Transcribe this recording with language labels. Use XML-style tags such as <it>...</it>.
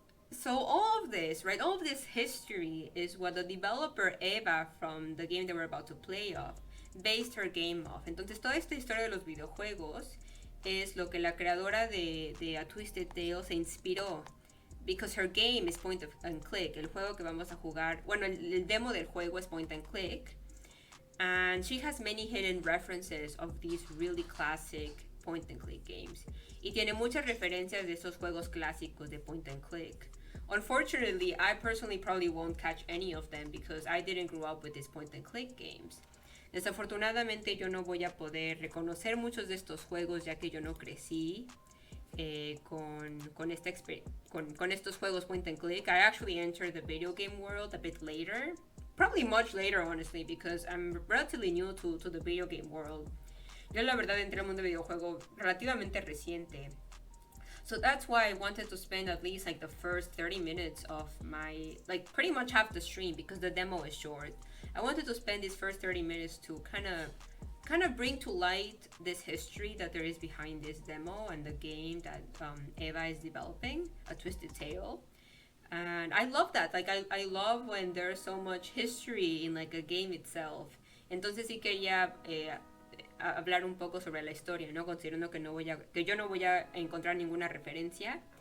<en>So all of this history is what the developer Eva from the game they were about to play off based her game off.</en> <es>Entonces toda esta historia de los videojuegos es lo que la creadora de A Twisted Tale se inspiró.</es> <en>Because her game is point and click.</en> <es>El juego que vamos a jugar, bueno, el demo del juego es point and click.</es> <en>And she has many hidden references of these really classic point and click games.</en> <es>Y tiene muchas referencias de esos juegos clásicos de point and click.</es> <en>Unfortunately, I personally probably won't catch any of them because I didn't grow up with these point and click games.</en> <es>Desafortunadamente yo no voy a poder reconocer muchos de estos juegos ya que yo no crecí con estos juegos point and click.</es> <en>I actually entered the video game world a bit later. Probably much later, honestly, because I'm relatively new to the video game world.</en> <es>Yo la verdad entré al mundo de videojuego relativamente reciente.</es> <en>So that's why I wanted to spend at least like the first 30 minutes of my, like pretty much half the stream because the demo is short. I wanted to spend these first 30 minutes to kind of bring to light this history that there is behind this demo and the game that Eva is developing, A Twisted Tale. And I love that. Like I love when there's so much history in like a game itself.</en> <es>Entonces sí quería hablar un poco sobre la historia, ¿no? Considerando que yo no voy a encontrar ninguna referencia.</es>